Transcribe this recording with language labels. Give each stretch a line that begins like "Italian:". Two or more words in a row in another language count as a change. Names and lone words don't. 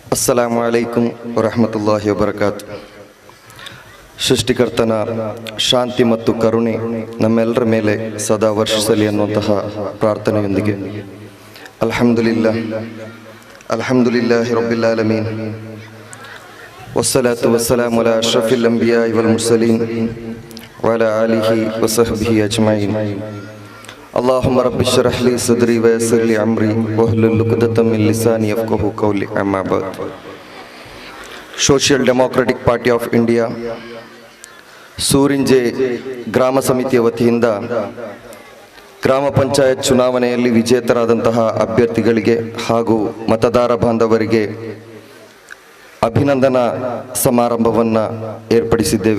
Arabic: السلام عليكم ورحمة الله وبركاته.
Kannada: ಸೃಷ್ಟಿಕರ್ತನ ಶಾಂತಿ ಮತ್ತು ಕರುಣೆ ನಮ್ಮೆಲ್ಲರ ಮೇಲೆ ಸದಾ ವರ್ಷಿಸಲಿ ಅನ್ನುವಂತಹ ಪ್ರಾರ್ಥನೆಯೊಂದಿಗೆ
Arabic: الحمد لله رب العالمين والصلاة والسلام على أشرف الأنبياء والمرسلين وعلى آله وصحبه أجمعين. اللهم رب اشرح لي صدري ويسر لي امري واحلل عقدة من لساني يفقهوا قولي. اما بعد.
Kannada: ಸೋಷಿಯಲ್ ಡೆಮೋಕ್ರೆಟಿಕ್ ಪಾರ್ಟಿ ಆಫ್ ಇಂಡಿಯಾ ಸೂರಿಂಜೆ ಗ್ರಾಮ ಸಮಿತಿಯ ವತಿಯಿಂದ ಗ್ರಾಮ ಪಂಚಾಯತ್ ಚುನಾವಣೆಯಲ್ಲಿ ವಿಜೇತರಾದಂತಹ ಅಭ್ಯರ್ಥಿಗಳಿಗೆ ಹಾಗೂ ಮತದಾರ ಬಾಂಧವರಿಗೆ ಅಭಿನಂದನಾ ಸಮಾರಂಭವನ್ನು ಏರ್ಪಡಿಸಿದ್ದೇವೆ.